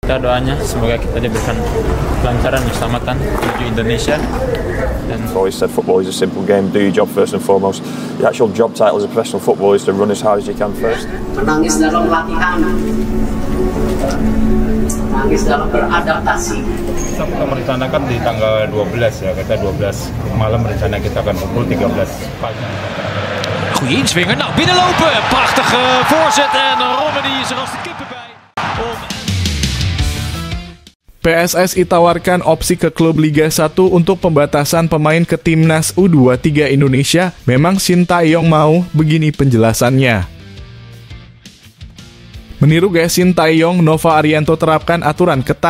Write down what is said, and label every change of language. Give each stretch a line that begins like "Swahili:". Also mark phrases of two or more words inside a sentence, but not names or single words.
Indonesian: kita doanya semoga kita diberikan kelancaran, keselamatan menuju Indonesia.
English: I've always said football is a simple game. Do your job first and foremost. The actual job title as a professional footballer is to run as hard as you can first.
Indonesian: Menangis dalam latihan, menangis dalam beradaptasi. Kita merencanakan di tanggal 12 ya, kita 12 malam rencana kita akan pukul 13 pagi.
Dutch: Goeie inswinger, nou binnenlopen, prachtige voorzet en Romani is er als de kippen bij.
Indonesian: PSSI tawarkan opsi ke klub Liga 1 untuk pembatasan pemain ke timnas U23 Indonesia. Memang Shin Tae-yong mau? Begini penjelasannya. Meniru gaya Shin Tae-yong, Nova Arianto terapkan aturan ketat.